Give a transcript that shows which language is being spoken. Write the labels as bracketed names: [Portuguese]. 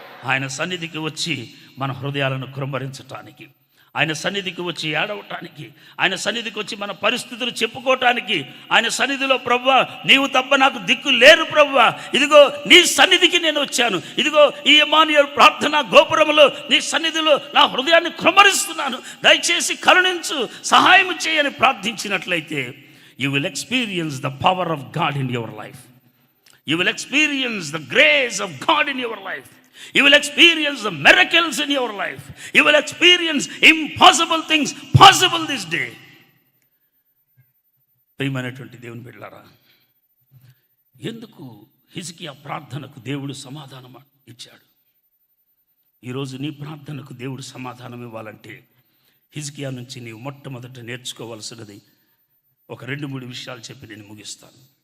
[Telugu] ఆయన సన్నిధికి వచ్చి మన హృదయాలను కృంభరించటానికి, ఆయన సన్నిధికి వచ్చి ఏడవటానికి, ఆయన సన్నిధికి వచ్చి మన పరిస్థితులు చెప్పుకోవటానికి, ఆయన సన్నిధిలో ప్రభువా నీవు తప్ప నాకు దిక్కు లేరు ప్రభువా, ఇదిగో నీ సన్నిధికి నేను వచ్చాను, ఇదిగో ఈ ఇమ్మానుయేలు ప్రార్థన గోపురములో నీ సన్నిధిలో నా హృదయాన్ని కృంభరిస్తున్నాను, దయచేసి కరుణించు, సహాయం చేయని ప్రార్థించినట్లయితే [English] You will experience the power of God in your life. You will experience the grace of God in your life. You will experience the miracles in your life. You will experience impossible things possible this day. [Telugu] ప్రియమైనటువంటి దేవుని బిడ్డలారా, ఎందుకు హిజ్కియా ప్రార్థనకు దేవుడు సమాధానం ఇచ్చాడు? ఈరోజు నీ ప్రార్థనకు దేవుడు సమాధానం ఇవ్వాలంటే హిజ్కియా నుంచి నీవు మొట్టమొదట నేర్చుకోవాల్సినది ఒక 2-3 విషయాలు చెప్పి నేను ముగిస్తాను.